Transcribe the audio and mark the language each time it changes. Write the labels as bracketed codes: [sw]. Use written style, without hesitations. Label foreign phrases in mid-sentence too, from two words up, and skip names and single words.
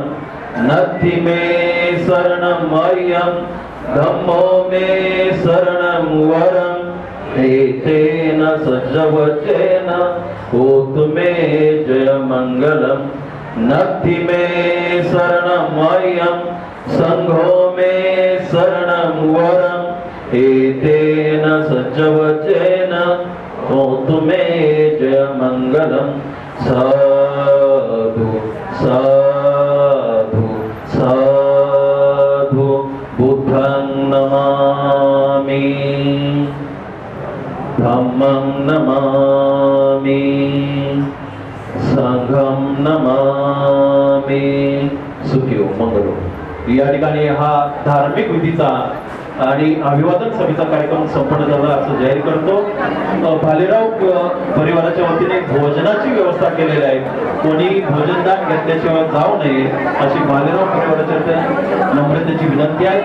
[pi] नथि मे शरणमय्यं धम्मो मे शरणं वरं एतेन सज्जवचेन होतु मे जय मंगलम्. नथि मे शरणमय्यं संघो मे शरणं वरं एतेन सज्जवचेन होतु मे जय मंगलम्. साधु साधु साधु. बुद्धं नमामि धम्मं नमामि संघं नमामि. [mr] सुखी हो, मंगल हो. या ठिकाणी हा धार्मिक विधीचा आणि अभिवादन सभेचा कार्यक्रम संपन्न झाला असं जाहीर करतो. भालेराव परिवाराच्या वतीने भोजनाची व्यवस्था केलेली आहे. कोणी भोजनदान घेतल्याशिवाय जाऊ नये अशी भालेराव परिवाराच्या नम्रतेची विनंती आहे.